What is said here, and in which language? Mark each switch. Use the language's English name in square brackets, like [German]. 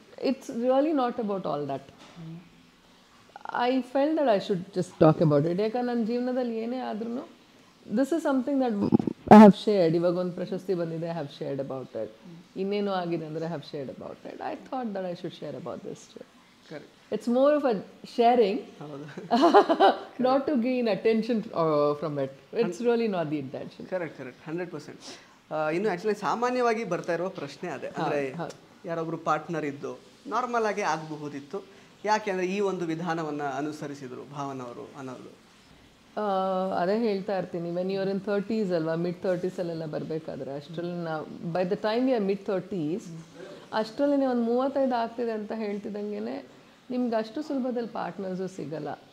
[English] It's really not about all that. I felt that I should just talk about it. [Kannada] ಯಾಕಂದ್ರೆ ನನ್ನ ಜೀವನದಲ್ಲಿ ಏನೇ ಆದ್ರೂ [English] This is something that I have shared. [Kannada] ಇವಾಗ ಒಂದು ಪ್ರಶಸ್ತಿ ಬಂದಿದೆ, [English] I have shared about it. [Kannada] ಇನ್ನೇನೋ ಆಗಿದೆ ಅಂದರೆ [English] I have shared about it. I thought that I should share about this too. It's more of a sharing, not to gain attention from it. It's really not the intention. Correct. 100%. [Kannada] ಇನ್ನು actually ಸಾಮಾನ್ಯವಾಗಿ ಬರ್ತಾ ಇರುವ ಪ್ರಶ್ನೆ ಅದೇ. ಅಂದರೆ ಯಾರೊಬ್ಬರು partner ಇದ್ದು normal ಆಗಿ ಆಗಬಹುದಿತ್ತು, ಯಾಕೆ ಅಂದರೆ ಈ ಒಂದು ವಿಧಾನವನ್ನು ಅನುಸರಿಸಿದರು ಭಾವನವರು ಅನ್ನೋದು. ಅದೇ ಹೇಳ್ತಾ ಇರ್ತೀನಿ, [English] when you are in 30s [Kannada] ಅಲ್ವಾ, mid-30s ಬರಬೇಕಾದ್ರೆ ಅಷ್ಟರಲ್ಲಿ ನಾವು [English] by the time you are mid-30s [Kannada] ಅಷ್ಟರಲ್ಲಿ ಒಂದು 35 ಆಗ್ತಿದೆ ಅಂತ ಹೇಳ್ತಿದ್ದಂಗೆ ನಿಮ್ಗೆ ಅಷ್ಟು ಸುಲಭದಲ್ಲಿ ಪಾರ್ಟ್ನರ್ಸು ಸಿಗಲ್ಲ.